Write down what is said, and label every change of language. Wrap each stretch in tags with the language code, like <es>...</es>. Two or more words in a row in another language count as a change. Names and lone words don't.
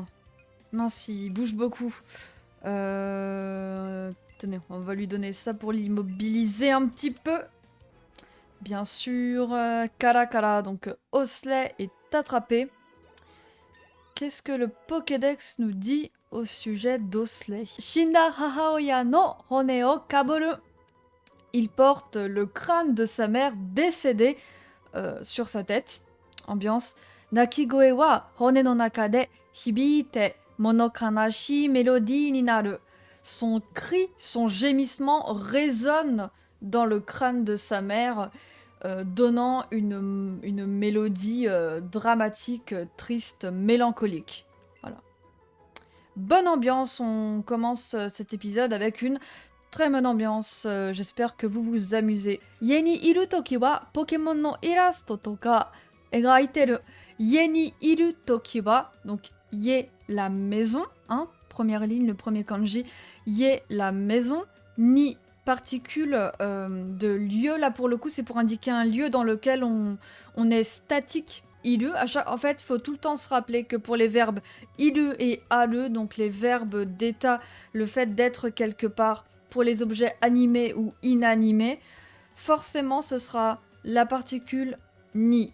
<fr>Mince, il bouge beaucoup. Tenez, on va lui donner ça pour l'immobiliser un petit peu. Bien sûr, Kara, donc Osley est attrapé. Qu'est-ce que le Pokédex nous dit au sujet d'Osley?</fr> <ja>死んだ母親の骨を被る.</ja> <fr>Il porte le crâne de sa mère décédée sur sa tête. Ambiance.</fr> <ja>鳴き声は骨の中で響いて物悲しいメロディになる.</ja> <fr>Son cri, son gémissement résonne dans le crâne de sa mère, donnant une mélodie dramatique, triste, mélancolique. Voilà. Bonne ambiance, on commence cet épisode avec une très bonne ambiance, j'espère que vous vous amusez.</fr> <ja>家にいる時はポケモンのイラストとか描いてる. 家にいる時は,</ja> <fr>donc ie la maison, hein, première ligne, le premier kanji. Ie la maison, ni particule de lieu, là pour le coup c'est pour indiquer un lieu dans lequel on est statique. Ilu, en fait, il faut tout le temps se rappeler que pour les verbes ilu et ale, donc les verbes d'état, le fait d'être quelque part, pour les objets animés ou inanimés, forcément ce sera la particule ni.</fr>